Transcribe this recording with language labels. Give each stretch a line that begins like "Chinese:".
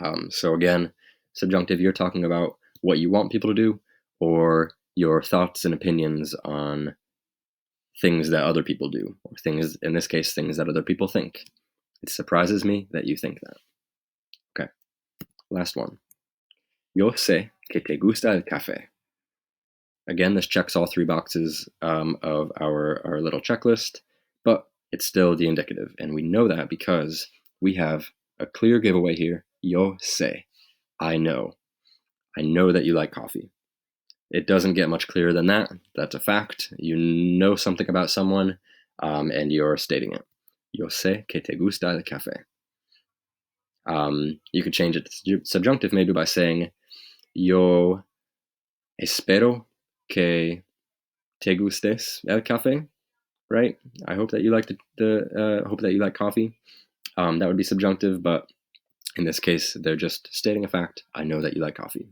English: So again, subjunctive, you're talking about what you want people to do or your thoughts and opinions on things that other people do, or things, in this case, things that other people think. It surprises me that you think that. Okay, last one.
Spanish: Yo sé que te gusta el café.
English: Again, this checks all three boxes of our little checklist, but it's still the indicative. And we know that because we have a clear giveaway here.
Spanish: Yo sé.
English: I know. I know that you like coffee. It doesn't get much clearer than that. That's a fact. You know something about someone, and you're stating it.
Spanish: Yo sé que te gusta el café.
English: You could change it to subjunctive maybe by saying,
Spanish: yo espero que te gustes el café,
English: right? I hope that you like hope that you like coffee. That would be subjunctive, but in this case, they're just stating a fact. I know that you like coffee.